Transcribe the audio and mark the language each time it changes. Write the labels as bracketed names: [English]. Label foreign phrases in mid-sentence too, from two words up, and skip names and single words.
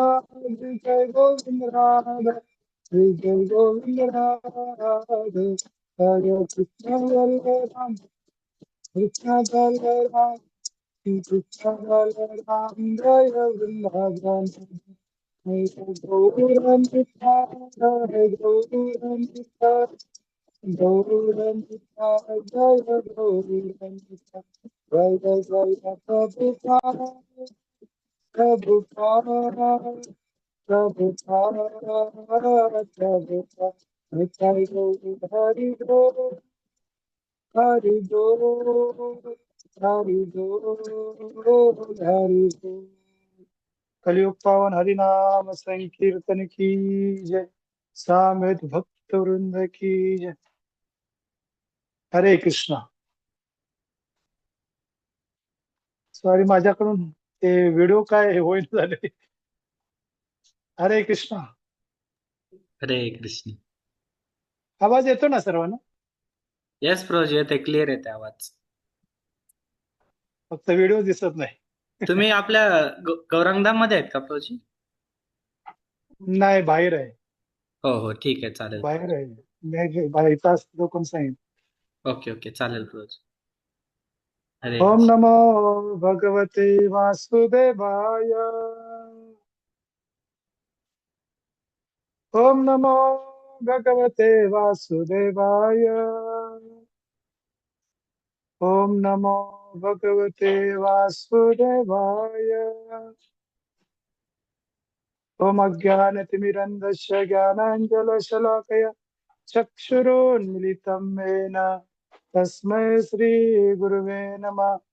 [Hindi] जय गोविंद राधा जय गोविंद राधे, हरे कृष्ण बलराम कृष्ण बलराम कृष्ण बलराम जय वृंदावन, हरे गौरंबिका हरे गौरंबिका गौरंबिका जय गौरंबिका, जय जय जय प्रभुपाद प्रभुपाद प्रभुपाद प्रभुपाद, निताय गौर हरि बोल हरि बोल हरि बोल हरि बोल। कलियुग पावन हरिनाम संकीर्तन की जय, सामेत भक्त वृंद की जय। हरे कृष्णा. [Marathi] सॉरी, माझ्याकडून ते व्हिडिओ काय होईना झाले. हरे कृष्णा. हरे कृष्ण. आवाज येतो ना सर्वांना? येस प्रोज येते, क्लिअर येते आवाज. फक्त व्हिडिओ दिसत नाही. तुम्ही आपल्या गौरंगधाम मध्ये आहेत का प्रोजी? नाही, बाहेर आहे. हो हो, ठीक आहे, चालेल. बाहेर आहे. नाही, बाहेर इथं असतो कोण सांगेल. [English] okay okay, [Marathi] चालेल प्रोज. हरे ओम कृष्ण. [Sanskrit] नमो भगवते वासुदेवाय, ओम नमो भगवते वासुदेवाय, ओम नमो भगवते वासुदेवाय, ओम अज्ञानतिमिरन्धस्य ज्ञानाञ्जनशलाकया चक्षुरोन्मिलितं येन तस्मै श्रीगुरुवे नमः।